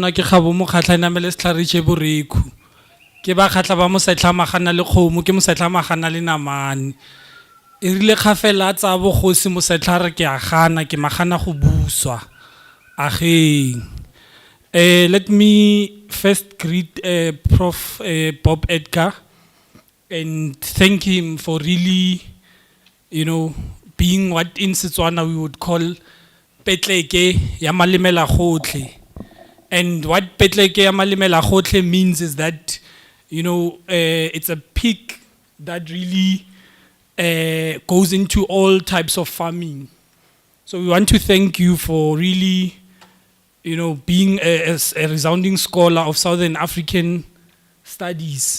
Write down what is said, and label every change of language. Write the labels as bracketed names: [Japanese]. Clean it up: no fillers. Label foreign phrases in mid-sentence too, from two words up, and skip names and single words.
[Tswana] lona ke gabo mo khatla namele setlhare tše boreku ke ba khatla ba mo setla magana le kgomo ke mo setla magana le namane e rile khafela tsa bogosi mo setlhare ke a gana ke magana go buswa ageng. [English] Let me first greet Prof Bob Edgar and thank him for really, being what in Setswana we would call [Tswana] petleke ya malemela gotlhe. [English] And what [Tswana] petleke ya malemela gotlhe [English] means is that, it's a peak that really goes into all types of farming. So we want to thank you for really, being a resounding scholar of Southern African studies.